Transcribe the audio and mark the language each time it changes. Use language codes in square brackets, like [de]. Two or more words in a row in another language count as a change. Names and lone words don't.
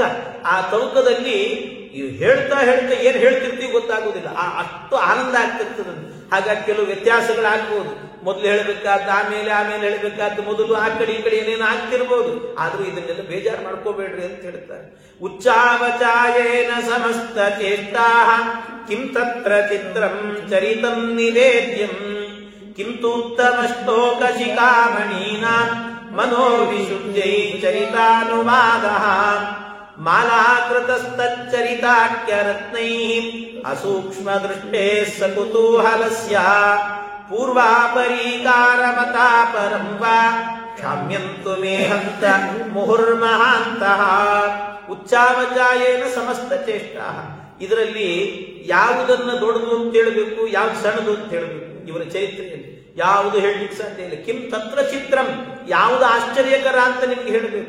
[kn] ಆ ತವಕದಲ್ಲಿ ಹೇಳ್ತಾ ಏನ್ ಹೇಳ್ತಿರ್ತೀವಿ ಗೊತ್ತಾಗುವುದಿಲ್ಲ. ಅಷ್ಟು ಆನಂದ ಆಗ್ತಿರ್ತದೆ. ಹಾಗಾಗಿ ಕೆಲವು ವ್ಯತ್ಯಾಸಗಳಾಗಬಹುದು. ಮೊದಲು ಹೇಳಬೇಕಾದ್ದು ಆಮೇಲೆ ಹೇಳಬೇಕಾದ್ದು ಮೊದಲು ಆ ಕಡೆ ಈ ಕಡೆ ಏನೇನು ಆಗ್ತಿರ್ಬೋದು. ಆದ್ರೂ ಇದನ್ನೆಲ್ಲ ಬೇಜಾರು ಮಾಡ್ಕೋಬೇಡ್ರಿ ಅಂತ ಹೇಳ್ತಾರೆ. [sa] ಉಚ್ಚಾವಚಾಯೇನ ಸಮಸ್ತ ಚೇಷ್ಟಾ ಕಿಂ ತತ್ರ ಚಿತ್ರಂ ಚರಿತಂ ನಿವೇದ್ಯಂ ಕಿಂತೂತ್ತಮ ಶ್ಲೋಕ ಶಿಖಾಮಣೀನಾಂ ಮನೋವಿಶುದ್ಧೈ ಚರಿತಾನುವಾದಃ ಮಾಲಾಕೃತಸ್ತಚ್ಚರಿತಾಖ್ಯರತ್ನೈಃ ಅಸೂಕ್ಷ್ಮ ದೃಷ್ಟೇಃ ಸಕುತೂಹಲಸ್ಯ ಪೂರ್ವಾಪರೀಕಾರಮತಾಪರಂ ವಾ ಕ್ಷಾಮ್ಯಂತು ಮೇ ಹಂತ ಮುಹುರ್ಮಹಾಂತಃ. ಉಚ್ಚಾವಚಾಯೇನ ಸಮಸ್ತ ಚೇಷ್ಟಾ. [kn] ಇದರಲ್ಲಿ ಯಾವುದನ್ನ ದೊಡ್ಡದು ಅಂತ ಹೇಳಬೇಕು, ಯಾವ್ದು ಸಣ್ಣದು ಅಂತ ಹೇಳಬೇಕು. ಇವರ ಚರಿತ್ರೆಯಲ್ಲಿ ಯಾವುದು ಹೇಳಲಿಕ್ಕೆ ಸಾಧ್ಯ ಇಲ್ಲ. [sa] ಕಿಂ ತತ್ರ ಚಿತ್ರಂ, [kn] ಯಾವುದು ಆಶ್ಚರ್ಯಕರ ಅಂತ ನಿಮ್ಗೆ ಹೇಳಬೇಕು.